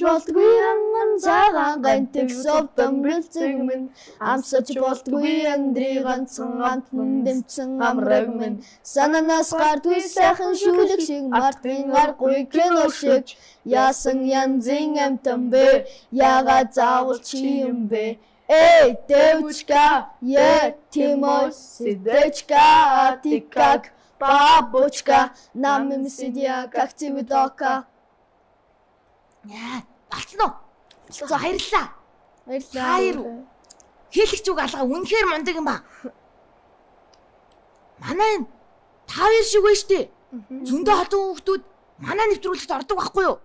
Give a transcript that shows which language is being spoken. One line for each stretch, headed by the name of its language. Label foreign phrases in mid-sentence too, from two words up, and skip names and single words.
Mongolian: болдгүй анган цагаан гантэг совдон бэлцэг минь амсаж болдгүй андри ганцхан амтан дэмцэн амраг минь сананаас гардгүй сайхан шүлэг шиг мартын аргагүй кино шиг яасан янзын амтан бэ яагаад заавал чи юм бэ
Russian: Эй, девочка, ты мой сердечко, ты как бабочка, на мими сидя, как цветочка.
Mongolian: Болцсон уу? За баярлалаа. Баярлалаа. Хэлэгч үг алга үнэхээр мундаг юм ба. Манай та хоёр шиг байж тээ. Зөндөө хатуу хүмүүс манай нэвтрүүлэгт ордог байхгүй юу?